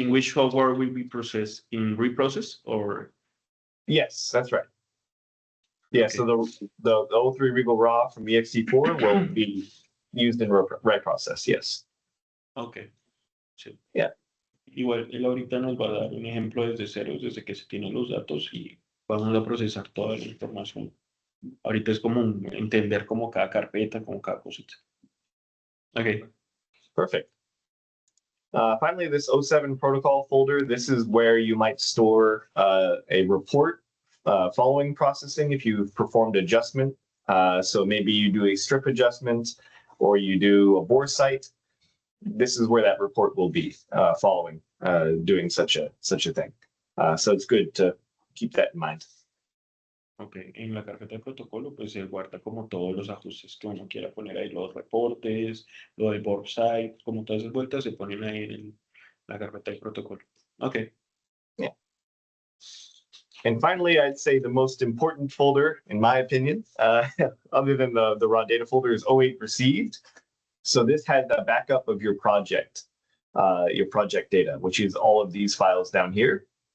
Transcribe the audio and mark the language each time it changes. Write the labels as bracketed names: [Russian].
[English] In which software will be processed? In Riprocess or? Yes, that's right. Yeah, okay. So the 03 Regal Raw from ext4 will be used in Riprocess, yes. Okay. [Spanish] Sí. [English] Yeah. [Spanish] Igual, él ahorita nos va a dar un ejemplo desde cero, desde que se tienen los datos y vamos a procesar toda la información. Ahorita es como entender como cada carpeta, como cada cosita. [English] Okay. Perfect. Finally, this 07 protocol folder, this is where you might store a report following processing if you've performed adjustment. So maybe you do a strip adjustment or you do a bore site. This is where that report will be following doing such a thing. So it's good to keep that in mind. [Spanish] Ok, en la carpeta de protocolo pues se guarda como todos los ajustes que uno quiera poner ahí, los reportes, lo del board site, como todas esas vueltas se ponen ahí en la carpeta de protocolo. [English] Okay. Yeah. And finally, I'd say the most important folder, in my opinion, other than the raw data folder, is 08 received. So this has a backup of your project data, which is all of these files down here.